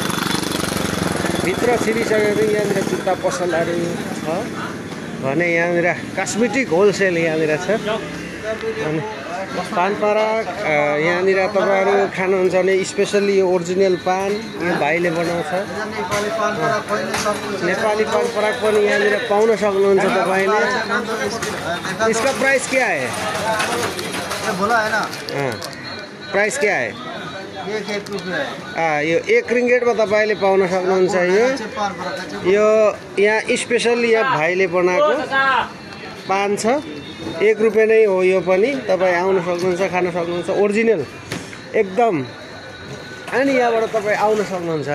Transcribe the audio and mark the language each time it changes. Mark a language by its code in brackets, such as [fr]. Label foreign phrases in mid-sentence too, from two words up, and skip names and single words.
[ne] भित्र छिरिसकेर यहाँनिर जुत्ता पसलहरु छ भने यहाँनिर कस्मेटिक होलसेल यहाँनिर छ। अनि पान पराग यहाँनिर तपाईहरु खानुहुन्छ भने स्पेशली यो ओरिजिनल पान यो भाइले बनाउँछ। नेपाली पान पराग पनि यहाँनिर पाउन सक्नुहुन्छ तपाईले। [hi] इसका प्राइस क्या है? बोला है ना। प्राइस क्या है? [ne] यो 1 रिङ्गेटमा तपाईले पाउन सक्नुहुन्छ। यो यहाँ स्पेशली यहाँ भाइले बनाएको पान छ। 1 रुपैयाँ नै हो यो पनि। तपाई आउन सक्नुहुन्छ, खान सक्नुहुन्छ, ओरिजिनल एकदम। अनि यहाँबाट तपाई आउन सक्नुहुन्छ।